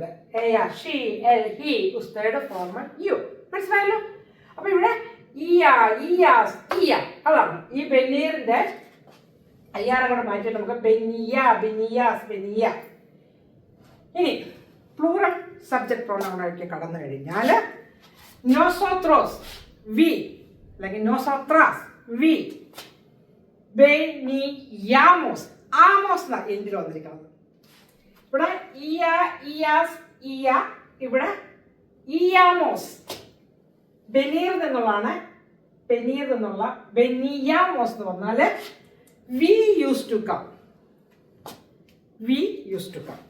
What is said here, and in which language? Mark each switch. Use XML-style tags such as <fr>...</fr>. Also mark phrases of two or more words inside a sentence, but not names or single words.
<en>ella, she, él, he, usted, formal, you. മനസ്സിലായല്ലോ?</en> <ml>അപ്പൊ ഇവിടെ</ml> <es>ía, ías, ía,</es> <ml>അതാണ് ഈ ബെനീറിന്റെ അയ്യാറും കൂടെ മാറ്റിയിട്ട് നമുക്ക്</ml> <es>venía, venías, venía.</es> <ml>ഇനി</ml> <en>plural subject</en> <ml>പ്രോനൗണിലേക്ക് കടന്നു കഴിഞ്ഞാൽ nosotros, we, അല്ലെങ്കിൽ</ml> <es>nosotras, we, veníamos, amos</es> <ml>എന്നാ എന്തിൽ വന്നിരിക്കുന്നത്. ഇവിടെ</ml> <es>ía, ías, ía,</es> <ml>ഇവിടെ ഇയാമോസ്. ബെനീർ എന്നുള്ളതാണ്, ബെനീർ എന്നുള്ള ബെനിയാമോസ് എന്ന് പറഞ്ഞാൽ</ml> <en>we use to come, we use to come.</en>